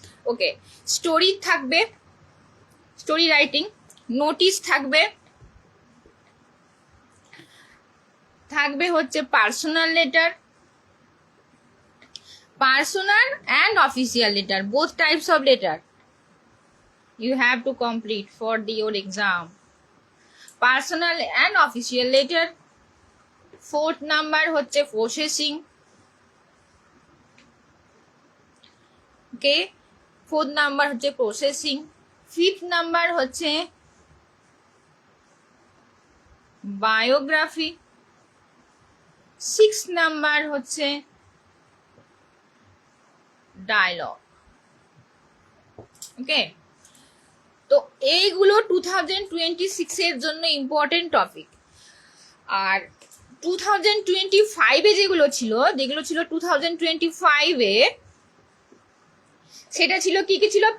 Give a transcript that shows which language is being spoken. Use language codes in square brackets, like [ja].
[en] Okay, story থাকবে, story writing, notice থাকবে হচ্ছে personal letter, personal and official letter, both types of letter you have to complete for your exam. Personal and official letter. 4th number হচ্ছে processing. Okay, 4th number হচ্ছে processing. 5th number হচ্ছে biography. 6th number হচ্ছে dialogue. [bn] Okay, তো এইগুলো 2026 এর জন্য important topic. আর 2025 এ যেগুলো ছিল 2025 এ সেটা ছিল কি কি ছিল?